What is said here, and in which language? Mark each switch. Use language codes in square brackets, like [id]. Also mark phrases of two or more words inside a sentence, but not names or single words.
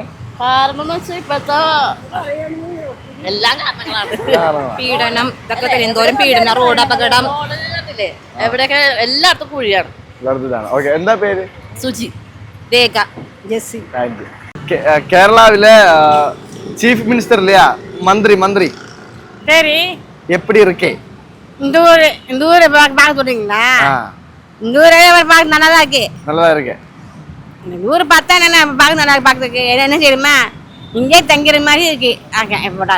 [ml] കാരണം ഇപ്പോഴത്തെ എല്ലാ കാരണങ്ങളാണ്. പീഡനം ഇതൊക്കെ തന്നെ. എന്തോരം പീഡനം, റോഡ് അപകടം, എവിടെയൊക്കെ എല്ലായിടത്തും കുഴിയാണ്. ഓക്കെ. എന്താ പേര്? സുജി. രേഖ. ജെസ്സി. [en] thank you. [ta] കേരളാവിലെ [en] chief minister [ta] இல்லையா? மந்திரி சரி. எப்படி இருக்கே? இந்த ஊரை பார்க்க சொல்றீங்களா? இந்த ஊரே பார்க்க நல்லாதான் இருக்கு. நல்லதா இருக்கு. இந்த ஊரை பார்த்தா என்ன பார்க்க நல்லா பார்க்கறதுக்கு என்ன தெரியுமா, இங்கே தங்கிற மாதிரி இருக்கு. அப்படியா?